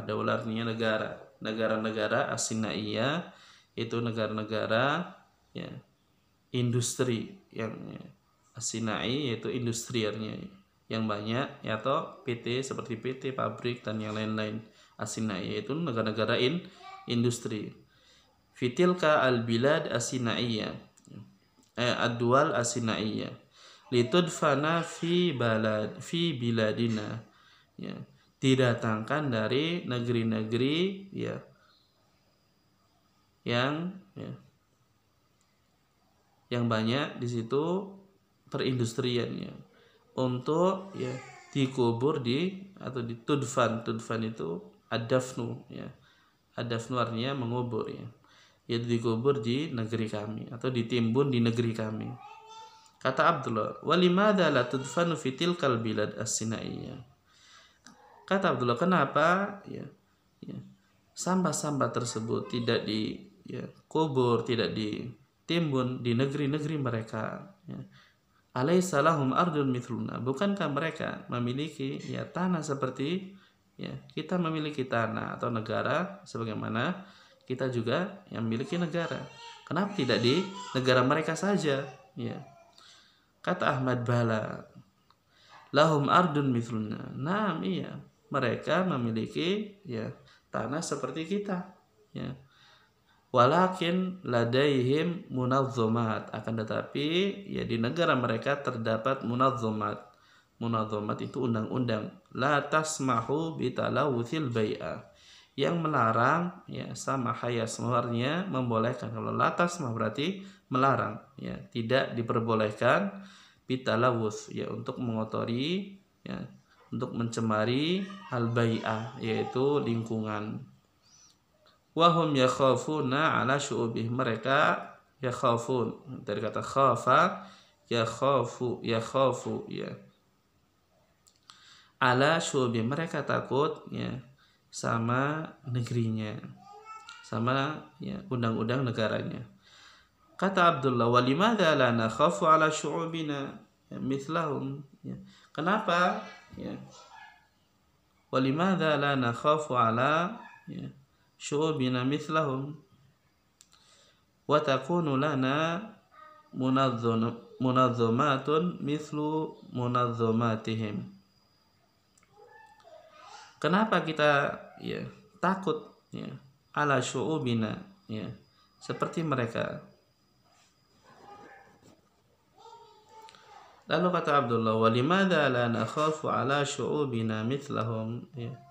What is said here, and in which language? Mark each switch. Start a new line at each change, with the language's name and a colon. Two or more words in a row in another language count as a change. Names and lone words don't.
Indonesian: Daulah artinya negara-negara as-sinaiyah, itu negara-negara, ya, industri yang, ya, as-sinai yaitu industri artinya yang banyak, ya, atau PT seperti PT, pabrik dan yang lain-lain. As-sinai yaitu negara-negara industri.
Arabic: فتلك البلاد الصناعية، الدول الصناعية، لتدفن في بلادنا,
Indonesian: ya, didatangkan dari negeri-negeri, ya, yang, ya, yang banyak di situ perindustriannya, untuk, ya, dikubur di, atau ditudfan. Tudfan itu ad-dafnu, ya, ad-dafnu artinya mengubur, ya, yaitu dikubur di negeri kami atau ditimbun di negeri kami. Kata Abdullah,
Arabic: ولماذا لا تدفن في تلك البلاد الصناعية.
Indonesian: Kata Abdullah, kenapa, ya, sampah-sampah tersebut tidak dikubur, tidak ditimbun di negeri-negeri mereka, ya.
Arabic: أليس لهم أرض مثلنا,
Indonesian: bukankah mereka memiliki, ya, tanah seperti, ya, kita memiliki tanah atau negara sebagaimana kita juga yang memiliki negara. Kenapa tidak di negara mereka saja, ya?
Arabic: Kata Ahmad, بلى لهم أرض مثلنا.
Indonesian: Nah, iya, mereka memiliki ya tanah seperti kita, ya.
Arabic: ولكن لديهم منظمات,
Indonesian: akan tetapi ya di negara mereka terdapat munazzamat. Munazzamat itu undang-undang.
Arabic: لا تسمح بالتلوث البيئة,
Indonesian: yang melarang ya sama hayasmarnya membolehkan. Kalau
Arabic: لا تسمح
Indonesian: berarti melarang, ya tidak diperbolehkan bitalawuth, ya untuk mengotori, ya untuk mencemari al-bai'ah, yaitu lingkungan.
Arabic: وهم يخافون على شعوبه,
Indonesian: mereka yakhafun dari kata khafa,
Arabic: يخاف يا على شعوبه,
Indonesian: mereka takut ya sama negerinya, sama ya undang-undang negaranya.
Arabic: Kata Abdullah, ولماذا لا نخاف على شعوبنا يا، مثلهم، يا. Kenapa ya ولماذا لا نخاف على يا شعوبنا مثلهم وتكون لنا منظمات مثل منظماتهم.
Indonesian: Kenapa kita ya takut ya
Arabic: على شعوبنا,
Indonesian: ya seperti mereka. Lalu kata Abdullah,
Arabic: ولماذا لا نخاف على شعوبنا مثلهم,
Indonesian: ya.